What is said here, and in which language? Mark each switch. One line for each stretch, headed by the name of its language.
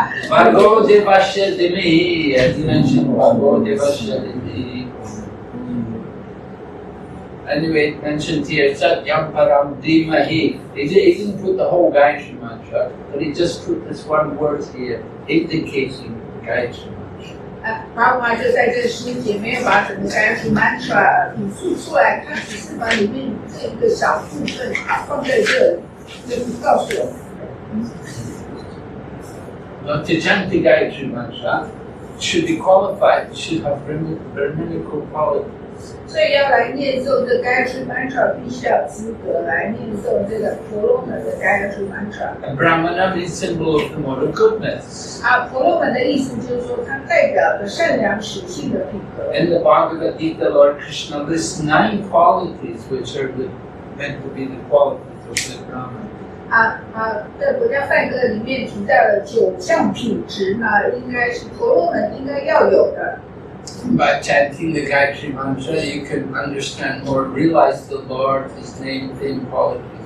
Sanskrit: Bhargo Devasya Dimihi, as you mentioned, Bhargo Devasya Dimihi.
English: Anyway, it mentioned here,
Sanskrit: Satyam Param Dhimahi.
English: He didn't put the whole Gayatri mantra, but he just put this one word here, indicating Gayatri mantra.
Chinese: 爸爸就在这书里面把整个 Gayatri mantra 引述出来，他只是把里面这个小部分放在这里，就是告诉我们。
English: Now, to chant the Gayatri mantra, should be qualified, should have Brahminical qualities.
Chinese: 所以要来念诵这 Gayatri mantra， 必须要资格来念诵这个婆罗门的 Gayatri mantra。
English: And Brahmana is symbol of the moral goodness.
Chinese: 婆罗门的意思就是说，它代表着善良属性的品格。
English: In the Bhagavad Gita, Lord Krishna lists 9 qualities which are meant to be the qualities of the Brahman.
Chinese: 在国家梵歌里面提到了9项品质呢，应该是婆罗门应该要有的。
English: By chanting the Gayatri mantra, you can understand more, realize the Lord, His name, Fame, qualities.